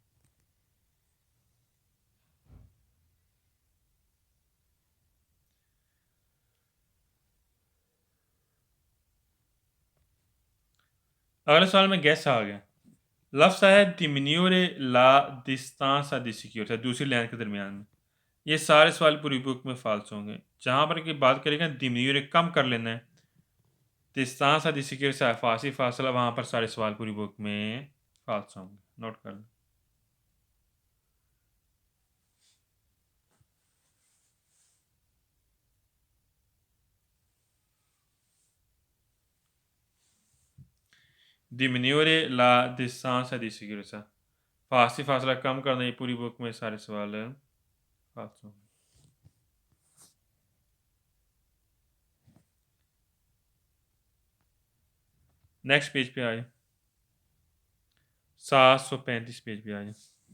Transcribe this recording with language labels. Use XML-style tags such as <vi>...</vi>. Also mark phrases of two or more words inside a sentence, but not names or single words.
<ur>اگلے سوال میں گیس آ گیا لفظ ہے</ur> <it>diminuire la distanza di sicurezza</it> <ur>دوسری لائن کے درمیان میں یہ سارے سوال پوری بک میں فالس ہوں گے جہاں پر کی بات کریں گے diminuire کم کر لینا ہے</ur> <it>distanza di sicurezza</it> <ur>فاصلہ وہاں پر سارے سوال پوری بک میں فالس ہوں گے نوٹ کر لیں</ur> <it>diminuire la distanza di sicurezza</it> <ur>فاصلہ کم کرنا یہ پوری بک میں سارے سوال فالس ہوں گے</ur> <en>next page</en> <ur>پے آئے 735 پیج پے آئے</ur>